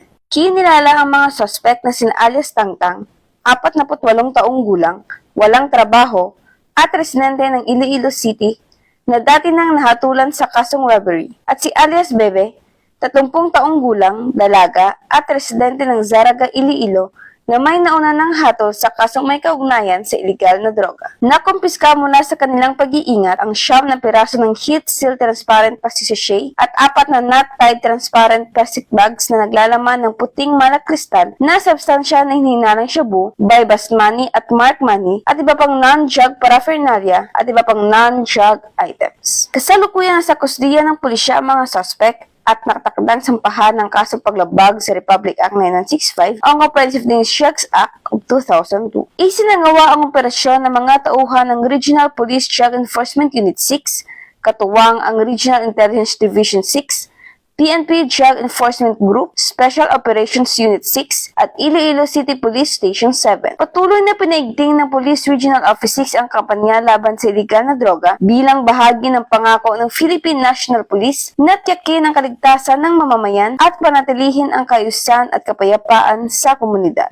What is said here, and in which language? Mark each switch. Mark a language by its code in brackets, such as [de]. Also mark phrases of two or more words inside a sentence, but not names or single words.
[tl] Kinilala ang mga suspect na sina alias Tangtang, 48 taong gulang, walang trabaho at residente ng Iloilo City na dati nang nahatulan sa kasong robbery, at si alias Bebe, 30 taong gulang, dalaga at residente ng Zaraga, Iloilo na may nauna ng hatol sa kasong may kaugnayan sa iligal na droga. Nakumpiska mula sa kanilang pag-iingat ang 9 na piraso ng [en] heat seal transparent plastic sachet [tl] at 4 na [en] knot-tied transparent plastic bags [tl] na naglalaman ng puting malak kristal na substansya na hinihinarang shabu, [en] bypass money [tl] at [en] mark money [tl] at iba pang [en] non-drug paraphernalia [tl] at iba pang [en] non-drug items. [tl] Kasalukuyan sa kusdiya ng pulisya ang mga suspect at nakatakdang sampahan ng kasong paglabag sa Republic Act 9965 ang Comprehensive Drugs Act of 2002. Isinagawa ang operasyon ng mga tauhan ng Regional Police Drug Enforcement Unit 6, katuwang ang Regional Intelligence Division 6, PNP Drug Enforcement Group, Special Operations Unit 6 at Iloilo City Police Station 7. Patuloy na pinaigting ng Police Regional Office 6 ang kampanya laban sa iligal na droga bilang bahagi ng pangako ng Philippine National Police na tiyakin ang kaligtasan ng mamamayan at panatilihin ang kaayusan at kapayapaan sa komunidad.